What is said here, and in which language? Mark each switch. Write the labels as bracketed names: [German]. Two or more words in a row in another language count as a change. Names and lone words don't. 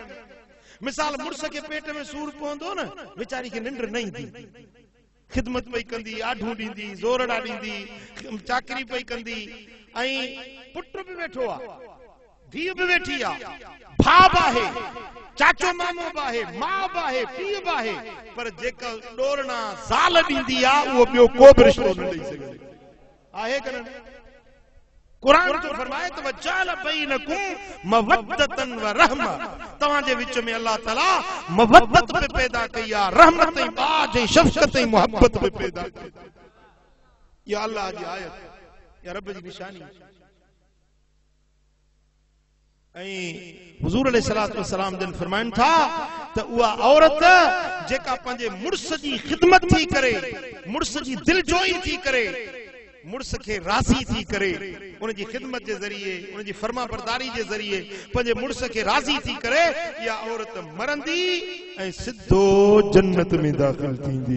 [Sindhi] मिसाल मुड़स खे पेट में सूर पवंदो न, वीचारी खे निंड न ईंदी, खिदमत पई कंदी, आढूं ॾींदी, ज़ोरड़ा ॾींदी, चाकरी पई कंदी, ऐं पुट बि वेठो आहे, धीउ बि वेठी आहे, भाउ बि आहे, चाचो मामो बि आहे, माउ बि आहे, पीउ बि आहे, पर जेका ॾोरना ज़ाल ॾींदी आहे उहो ॿियो को बि रिश्तो न ॾेई सघे। आहे कर न। कुरान तो फरमाए तो [Arabic] وجعل بينكم مودة ورحمة [Sindhi] तव्हां जे विच में अल्लाह ताला मवद्दत पे पैदा कई आहे, रहमत ऐं बाज ऐं शफ़क़त ऐं मुहब्बत पे पैदा कई। या अल्लाह जी आयत, या रब जी निशानी। ऐं हुज़ूर [Arabic] عليه الصلاة والسلام [Sindhi] जन फरमाइनि था त उहा औरत जेका पंहिंजे मुड़स जी ख़िदमत थी करे, मुड़स जी दिलजोई थी करे, मुड़स खे राज़ी थी करे, उन जी ख़िदमत जे ज़रिए, उन जी फर्मा बरदारी जे ज़रिए पंहिंजे मुड़स खे राज़ी थी करे, इहा औरत मरंदी ऐं सिधो जन्नत में दाख़िल थींदी।